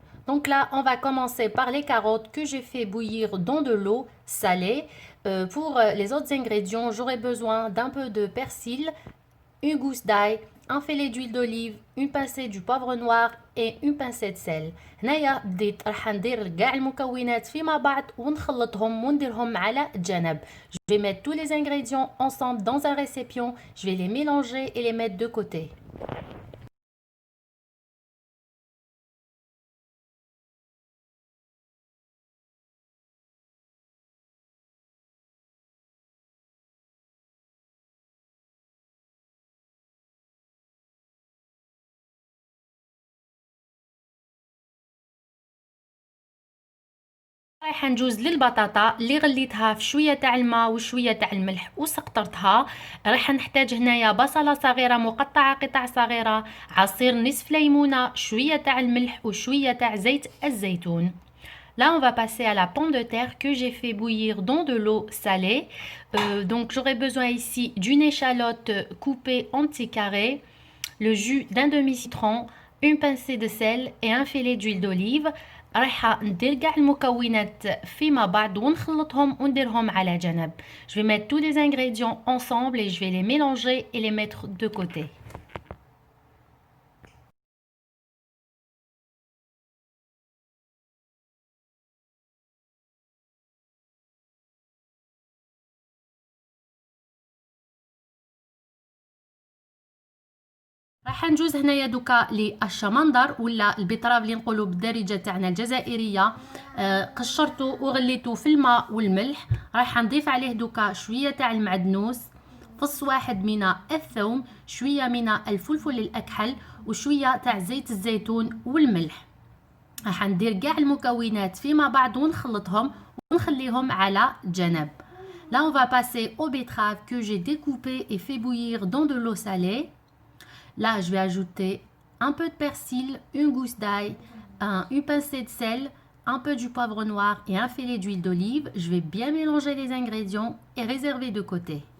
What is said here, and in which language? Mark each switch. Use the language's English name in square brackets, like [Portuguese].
[French] Donc là, on va commencer par les carottes que j'ai fait bouillir dans de l'eau salée. Pour les autres ingrédients, j'aurai besoin d'un peu de persil, une gousse d'ail, un filet d'huile d'olive, une pincée du poivre noir et une pincée de sel. [Arabic] هنايا بديت راح ندير كاع المكونات فيما بعض ونخلطهم ونديرهم على جنب. [French] Je vais mettre tous les ingrédients ensemble dans un récipient. Je vais les mélanger et les mettre de côté. [Arabic] رايحه نجوز للبطاطا اللي غليتها في شويه تاع الماء وشويه تاع الملح وسقطرتها. راح نحتاج هنايا بصله صغيره مقطعه قطع صغيره، عصير نصف ليمونه، شويه تاع الملح وشويه تاع زيت الزيتون. [French] Là, on va passer à la pomme de terre que j'ai fait bouillir dans de l'eau salée. Donc, j'aurai besoin ici d'une échalote coupée en petits carrés, le jus d'un demi-citron, une pincée de sel et un filet d'huile d'olive. [Arabic] رايحه ندير كاع المكونات فيما بعض ونخلطهم ونديرهم على جنب. [French] Je vais mettre tous les ingrédients ensemble et je vais les mélanger et les mettre de côté. [Arabic] راح نجوز هنايا دوكا للشمندر ولا البيطراف اللي نقولوا بالدارجه تاعنا الجزائريه. قشرته وغليته في الماء والملح. راح نضيف عليه دوكا شويه تاع المعدنوس، فص واحد من الثوم، شويه من الفلفل الاكحل وشويه تاع زيت الزيتون والملح. راح ندير كاع المكونات فيما بعض ونخلطهم ونخليهم على جنب. [French] Là, on va passer aux betteraves que j'ai découpées et fait bouillir dans de l'eau salée. Là, je vais ajouter un peu de persil, une gousse d'ail, une pincée de sel, un peu du poivre noir et un filet d'huile d'olive. Je vais bien mélanger les ingrédients et réserver de côté.